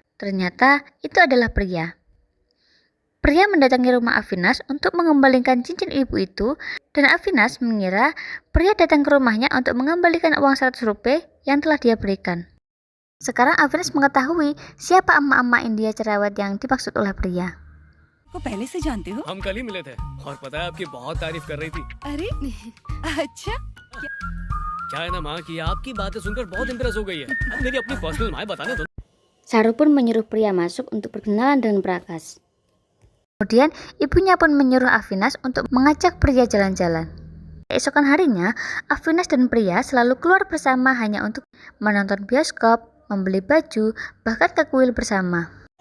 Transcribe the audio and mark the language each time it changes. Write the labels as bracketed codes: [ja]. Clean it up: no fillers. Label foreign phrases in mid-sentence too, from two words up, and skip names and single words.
[id] Ternyata itu adalah Priya. Priya mendatangi rumah Avinas untuk mengembalikan cincin ibu itu, dan Avinas mengira Priya datang ke rumahnya untuk mengembalikan uang 100 rupiah yang telah dia berikan. Sekarang Avinas mengetahui siapa emak-emak India cerewet yang dimaksud oleh Priya. [hi] को पहले से जानते हो? हम कल ही मिले थे और पता है आपकी बहुत तारीफ कर रही थी। अरे अच्छा क्या है ना माँ कि आपकी बातें सुनकर बहुत इम्प्रेस हो गई है। अब मेरी अपनी पर्सनल माँ बताने दो। [id] Saru pun menyuruh Priya masuk untuk berkenalan dengan Prakas. Kemudian ibunya pun menyuruh Avinas untuk mengajak Priya jalan-jalan. Keesokan harinya, Avinas dan Priya selalu keluar bersama hanya untuk menonton bioskop, membeli baju, bahkan ke kuil bersama.